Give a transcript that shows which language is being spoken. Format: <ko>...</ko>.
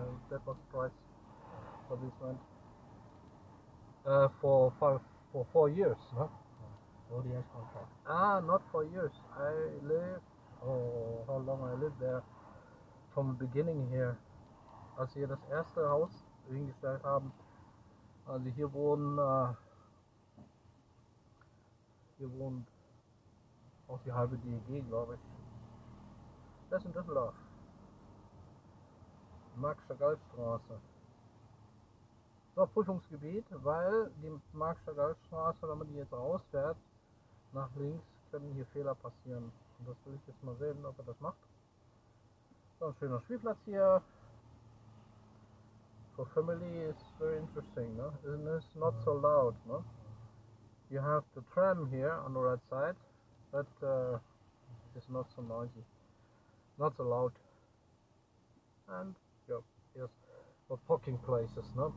<en>That was the price for this rent. For 4 years, huh? 4 years contract. Ah, not 4 years. I live. Oh, how long I lived there? From the beginning here.</en> <de>Als wir das erste Haus hingestellt haben. Also hier wohnt auch die halbe DEG, glaube ich. Das ist in Düsseldorf. Marx-Chagall-Straße. So, Prüfungsgebiet, weil die Marx-Chagall-Straße, wenn man die jetzt rausfährt, nach links, können hier Fehler passieren. Und das will ich jetzt mal sehen, ob er das macht. So, ein schöner Spielplatz hier.</de> <en>For family, it's very interesting, no? And it's not so loud, no? You have the tram here on the right side, but it's not so noisy, not so loud. And yep, yes, for parking places, no?</en>